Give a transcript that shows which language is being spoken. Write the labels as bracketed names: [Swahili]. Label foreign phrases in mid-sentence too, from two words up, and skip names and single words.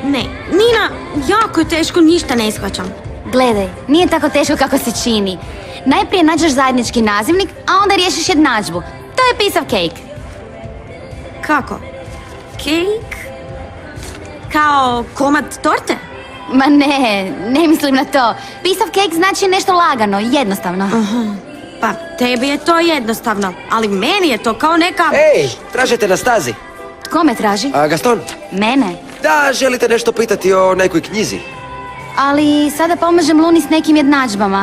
[Croatian] Ne, Nina, jako je teško, ništa ne shvaćam. Gledaj, nije tako teško kako se čini. Najprije nađeš zajednički nazivnik, a onda riješiš jednadžbu. To je [English] piece of cake. [Croatian] Kako? Cake? Kao komad torte? Ma ne mislim na to. [English] Piece of cake [Croatian] znači nešto lagano, jednostavno. Pa, tebi je to jednostavno, ali meni je to kao neka... Ej, tražite na stazi. Tko me traži? Gaston? Mene. Da, želite nešto pitati o nekoj knjizi? Ali sada pomažem Luni s nekim jednadžbama.